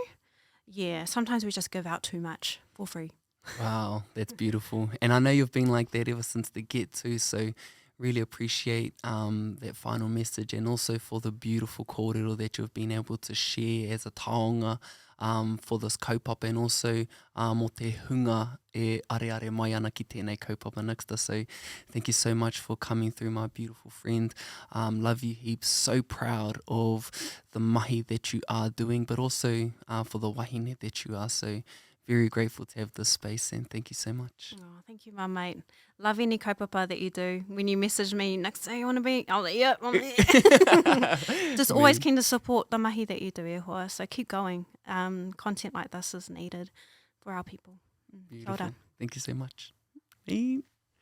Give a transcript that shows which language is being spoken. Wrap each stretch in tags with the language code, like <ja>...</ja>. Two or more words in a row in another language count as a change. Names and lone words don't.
<en>Yeah, sometimes we just give out too much for free. Wow, that's beautiful. And I know you've been like that ever since the get-to, so really appreciate that final message, and also for the beautiful kōrero that you've been able to share as a taonga for this kaupapa, and also</en> <mi>mo te hunga e are mai ana ki tēnei kaupapa</mi> <en>Niksta. So thank you so much for coming through, my beautiful friend. Love you heaps. So proud of the mahi that you are doing, but also for the wahine that you are. So very grateful to have this space, and thank you so much. Oh, thank you, my mate. Love any kaupapa that you do. When you message me, next day you want to be, I'll like, yep, I'm there. Just always keen to support the mahi that you do,</en> <mi>e hoa.</mi> <en>So keep going. Content like this is needed for our people. Beautiful. Thank you so much.</en>